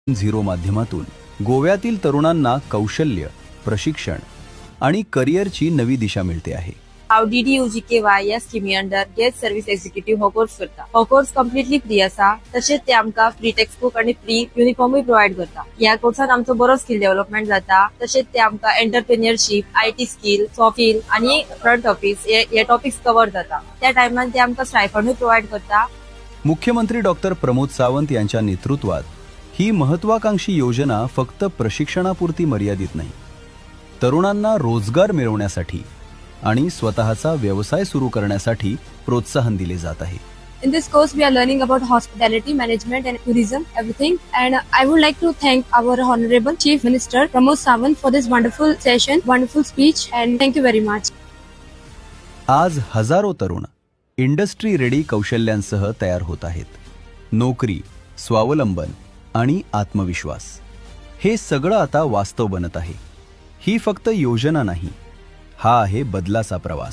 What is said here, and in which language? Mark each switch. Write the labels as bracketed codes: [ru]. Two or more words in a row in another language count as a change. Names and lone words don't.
[mr] झिरो माध्यमातून गोव्यातील तरुणांना कौशल्य, प्रशिक्षण आणि करिअरची नवी दिशा मिळते आहे. [kok] हांव DDUGKY या स्किमी [en] under guest service executive [kok] हो कोर्स करता. हो कोर्स [en] completely free [kok] आसा. तशेंच ते आमकां [en] free text book [kok] आणि फ्री युनिफॉर्मूय प्रोवाइड करता. ह्या कोर्सान आमचो बरो [en] skill development [kok] जाता. तशेंच ते आमकां [en] entrepreneurship, IT skill, soft skill [kok] आणि [en] front office [kok] हे [en] topics cover [kok] जाता. त्या टायमान ते आमकां स्टायफंडूय प्रोवाइड करता. [mr] मुख्यमंत्री डॉक्टर प्रमोद सावंत यांच्या नेतृत्वात ही महत्वाकांक्षी योजना फक्त प्रशिक्षणापुरती मर्यादित नाही, तरुणांना रोजगार मिळवण्यासाठी आणि स्वतःचा व्यवसाय सुरू करण्यासाठी प्रोत्साहन दिले जात आहे. [en] In this course, we are learning about hospitality management and tourism, everything. And I would like to thank our Honorable Chief Minister Pramod Sawant for this wonderful session, wonderful speech, and thank you very much. [mr] आज हजारो तरुण [en] industry ready [mr] कौशल्यांसह तयार होत आहेत. नोकरी, स्वावलंबन आणि आत्मविश्वास हे सगळं आता वास्तव बनत आहे. ही फक्त योजना नाही, हा आहे बदलाचा प्रवास.